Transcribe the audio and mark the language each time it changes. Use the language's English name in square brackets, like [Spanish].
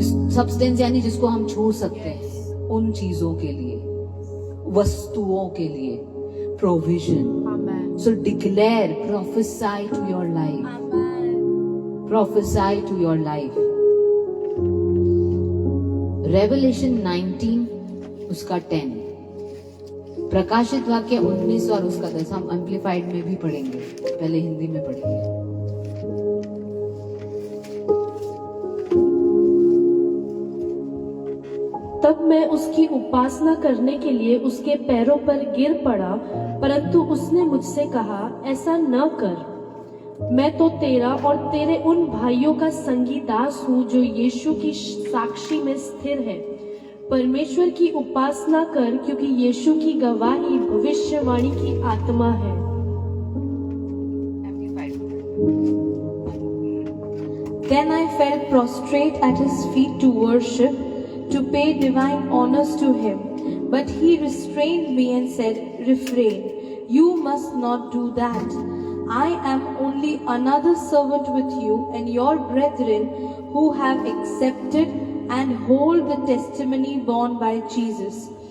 [Hindi] Substance यानी जिसको हम छू सकते हैं, उन चीजों के लिए, वस्तुओं के लिए provision. [English] So declare, prophesy to your life. Prophesy to your life. [Hindi] Revelation 19 उसका 10, प्रकाशित वाक्य 19 और उसका 10 हम एम्प्लीफाइड में भी पढ़ेंगे, पहले हिंदी में पढ़ेंगे। तब मैं उसकी उपासना करने के लिए उसके पैरों पर गिर पड़ा, परंतु उसने मुझसे कहा, ऐसा न कर। मैं तो तेरा और तेरे उन भाइयों का संगी दास हूँ जो यीशु की साक्षी में स्थिर है। परमेश्वर की उपासना कर, क्योंकि यीशु की गवाही भविष्यवाणी की आत्मा है। [English] Then I fell prostrate at his feet to worship, to pay divine honors to him. But he restrained me and said, "Refrain, you must not do that. I am only another servant with you and your brethren who have accepted and hold the testimony borne by Jesus.